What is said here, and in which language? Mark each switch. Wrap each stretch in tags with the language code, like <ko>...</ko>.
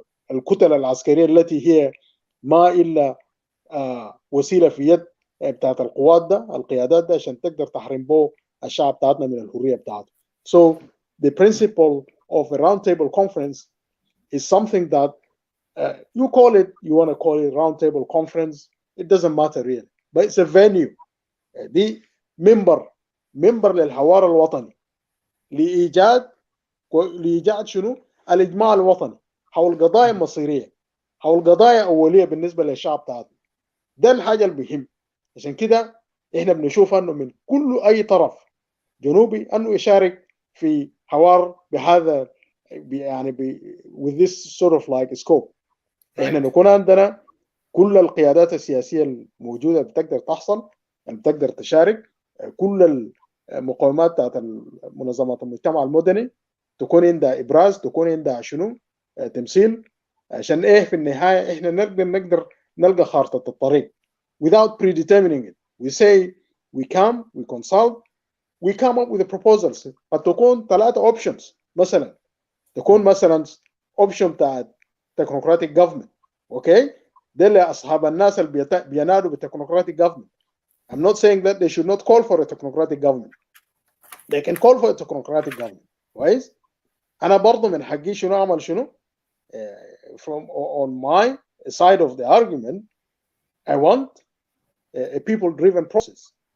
<ar>الكتل العسكرية التي هي ما إلا وسيلة في يد بتاعت القوات ده، القيادات ده، عشان تقدر تحرم به الشعب بتاعتنا من الحرية بتاعته.</ar> <en>So the principle of a roundtable conference is something that you want to call it roundtable conference, it doesn't matter really, but it's a venue.</en> <ar>دي منبر للحوار الوطني لإيجاد شنو؟ الإجماع الوطني حول قضايا مصيرية، حول قضايا أولية بالنسبة للشعب بتاعتنا. ده الحاجة المهم. عشان كده احنا بنشوف انه من كل اي طرف جنوبي انه يشارك في حوار بهذا يعني</ar> <en>with this sort of like scope.</en> <ar>احنا نكون عندنا كل القيادات السياسية الموجودة بتقدر تحصل، يعني بتقدر تشارك، كل المقاومات بتاعت منظمات المجتمع المدني تكون عندها ابراز، تكون عندها شنو، تمثيل، عشان ايه في النهاية احنا نقدر نلقى خارطة الطريق</ar> <en>without predetermining it. We say we consult, we come up with the proposals.</en> <ar>قد تكون 3 options مثلا، تكون مثلا option بتاعت</ar> <en>technocratic government.</en> <ar>اوكي، ده اللي اصحاب الناس اللي بينادوا بالtechnocratic government.</ar> <en>I'm not saying that they should not call for a technocratic government. They can call for a technocratic government.</en> <ar>كويس. انا برضه من حقي شنو اعمل شنو</ar> <en>from on my side of the argument I want a people driven process.</en>